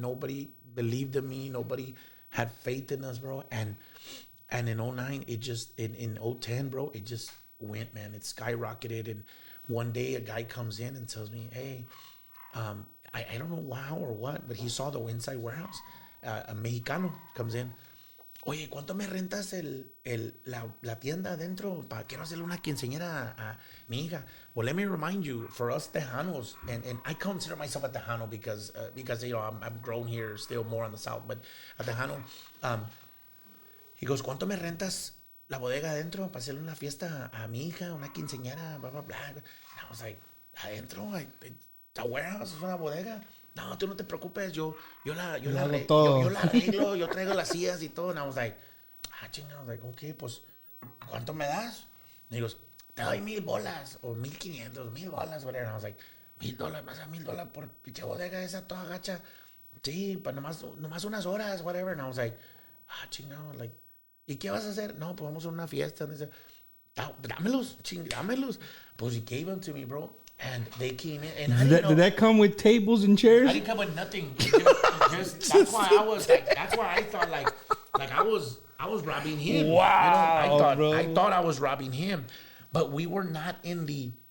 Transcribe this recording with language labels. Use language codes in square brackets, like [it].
[en] Nobody believed in me. Nobody had faith in us, bro. And in 09, it just, in 010, bro, it just went, man. It skyrocketed. And one day a guy comes in and tells me, hey, I don't know how or what, but he saw the inside warehouse. A Mexicano comes in. [es] oye, ¿cuánto me rentas la tienda adentro? Quiero hacerle una quinceañera a mi hija. [en] Well, let me remind you, for us Tejanos, and I consider myself a Tejano because you know, I'm grown here still more on the south, but a Tejano, he goes, [es] ¿cuánto me rentas la bodega adentro para hacerle una fiesta a mi hija, una quinceañera, bla, bla, [en] bla? And I was like, adentro, a warehouse, [es] es una bodega. No, tú no te preocupes, yo la arreglo, yo traigo las sillas y todo. [en] And I was like, [es] chingada, [en] I was like, okay, [es] pues, ¿cuánto me das? Y digo, te doy $1,000 o 1,500, $1,000, whatever. [en] And I was like, [es] $1,000, más a $1,000 por pinche bodega esa toda gacha. Sí, pues nomás unas horas, whatever. [en] And I was like, [es] chingada, like, ¿y qué vas a hacer? No, pues vamos a una fiesta. [en] And they said, [es] dámelos. [en] Pues he gave them to me, bro. And they came in, and did that come with tables and chairs? I didn't come with nothing. Just that's why I was like, that's why I thought like I was robbing him. Wow, I thought I was robbing him, but we were not in the.